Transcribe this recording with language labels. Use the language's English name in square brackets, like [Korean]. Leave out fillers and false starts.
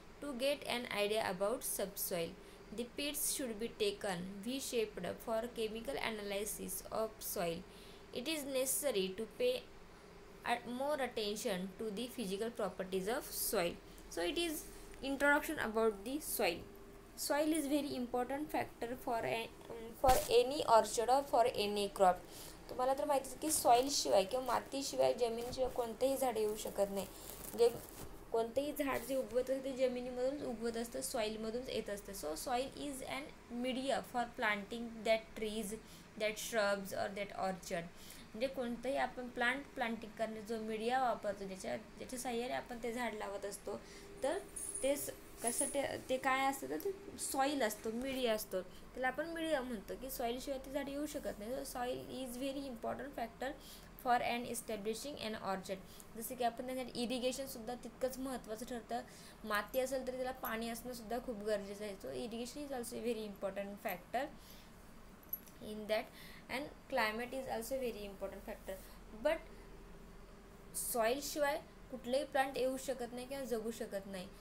[English] To get an idea about subsoil, the pits should be taken V-shaped for chemical analysis of soil. It is necessary to pay more attention to the physical properties of soil. So it is introduction about the soil. Soil is very important factor for any orchard or for any crop. [Marathi] तुम्हाला तर माहितीच की soil शिवाय किंवा मातीशिवाय जमिनीशिवाय कोणतेही झाड येऊ शकत नाही. जे कोणतेही झाड जे उगवत असते ते जमिनीमधूनच उगवत असतं, सॉइलमधूनच येत असतं. [English] So soil is an media for planting that trees, that shrubs और that orchard. [Marathi] म्हणजे कोणतंही आपण प्लांटिंग करण्याचा जो मीडिया वापरतो, ज्याच्या साह्याने आपण ते झाड लावत असतो, तर ते कसं ते काय असतं, तर ते सॉईल असतो, मीडिया असतो. त्याला आपण मीडिया म्हणतो की सॉईलशिवाय ते झाड येऊ शकत नाही. [English] So soil is very important factor for and establishing an orchard. [Marathi] जसं की आपण त्याच्यात इरिगेशनसुद्धा तितकंच महत्त्वाचं ठरतं. माती असेल तरी त्याला पाणी असणंसुद्धा खूप गरजेचं आहे. [English] So irrigation is also very important factor in that, and climate is also very important factor. [Marathi] But soil शिवाय कुठलेही प्लांट येऊ शकत नाही किंवा जगू शकत नाही.